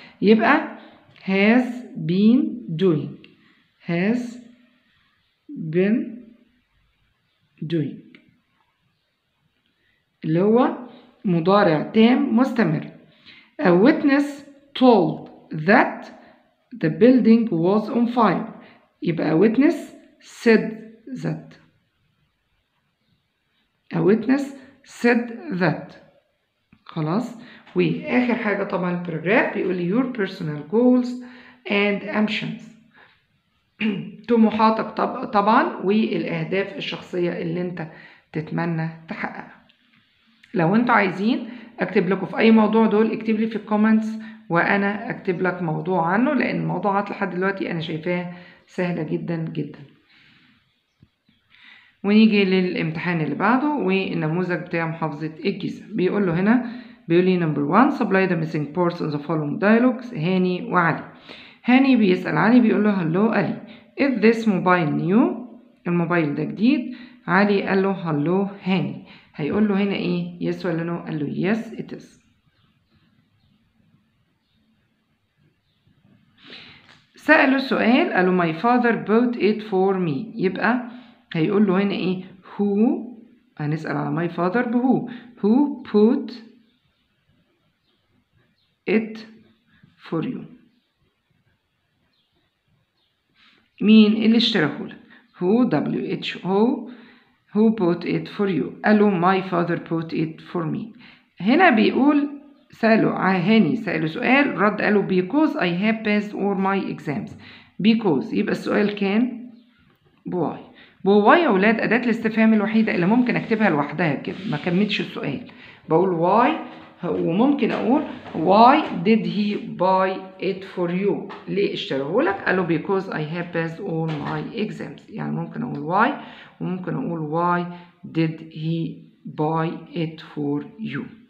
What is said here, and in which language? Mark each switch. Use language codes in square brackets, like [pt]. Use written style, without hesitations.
[en] يبقى has been doing. [ar] has been doing اللي هو مضارع تام مستمر. [en] A witness told that the building was on fire. يبقى a witness said that. A witness said that. خلاص. [ar] وآخر حاجة طبعا الباراجراف بيقول لي your personal goals and ambitions. طموحاتك طبعا والأهداف الشخصية اللي انت تتمنى تحققها. لو انتوا عايزين اكتب لكم في اي موضوع دول اكتب لي في الكومنتس وانا اكتب لك موضوع عنه، لان الموضوعات لحد دلوقتي انا شايفاها سهلة جدا جدا. ونيجي للامتحان اللي بعده والنموذج بتاع محافظة الجيزة. [en] بيقول له هنا، بيقول لي number 1 supply the missing parts in the following dialogues. [ar] هاني وعلي. هاني بيسأل علي بيقول له hello علي is this mobile new؟ الموبايل ده جديد. علي قال له hello هاني. هيقول له هنا ايه، yes ولا no؟ قال له yes it is. [en] سأله السؤال قال له my father bought it for me. [ar] يبقى هيقول له هنا ايه who، هنسأل على my father بهو، who put it for you. [en] مين اللي اشتراهولك؟ who who bought it for you. قال له my father bought it for me. [ar] هنا بيقول سأله هاني سأله سؤال، رد قال له because I have passed all my exams. because يبقى السؤال كان بواي. بواي يا ولاد أداة الاستفهام الوحيدة اللي ممكن أكتبها لوحدها كده ما كملتش السؤال. [en] بقول واي، وممكن أقول why did he buy it for you؟ ليه اشتريهولك؟ قال له because I have passed all my exams. يعني ممكن أقول why وممكن أقول why did he buy it for you.